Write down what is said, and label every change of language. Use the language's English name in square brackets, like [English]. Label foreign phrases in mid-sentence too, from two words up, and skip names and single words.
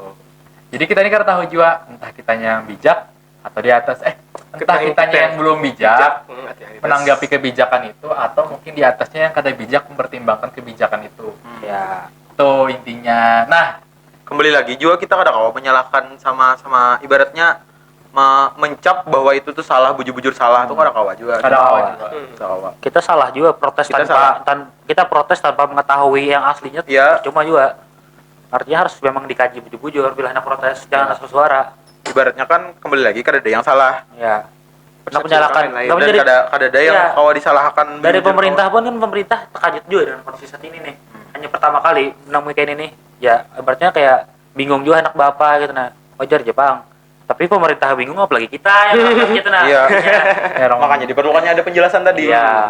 [Indonesian] Jadi kita ini kan tahu juga entah kitanya yang bijak atau di atas entah kitanya yang belum bijak menanggapi kebijakan itu atau mungkin di atasnya yang kada bijak mempertimbangkan kebijakan itu. Ya. Itu intinya. Nah, kembali lagi juga kita [Banjar] kada kawa [Indonesian] menyalahkan sama ibaratnya mencap bahwa itu tuh salah, bujur-bujur salah tuh [Banjar] kada kawa [Indonesian] juga. [Banjar] Kada kawa. [Indonesian] Kita salah juga protes kita protes tanpa mengetahui yang aslinya. Cuma juga artinya harus memang dikaji bujur-bujur bila hendak protes, jangan asal suara. Ibaratnya kan kembali lagi [Banjar] kada ada [Indonesian] yang salah. Ya. Nah, menyalahkan dan [Banjar] kada ada [Indonesian] yang kawa disalahkan dari pemerintah pun kan pemerintah terkejut juga dengan kondisi saat ini nih. Hanya pertama kali menemui kayak ini nih. Ya, ibaratnya kayak bingung juga anak bapak gitu nah. Wajar Jepang. Tapi pemerintah bingung apalagi kita yang gitu nah. Iya. Makanya diperlukannya ada penjelasan tadi. Iya.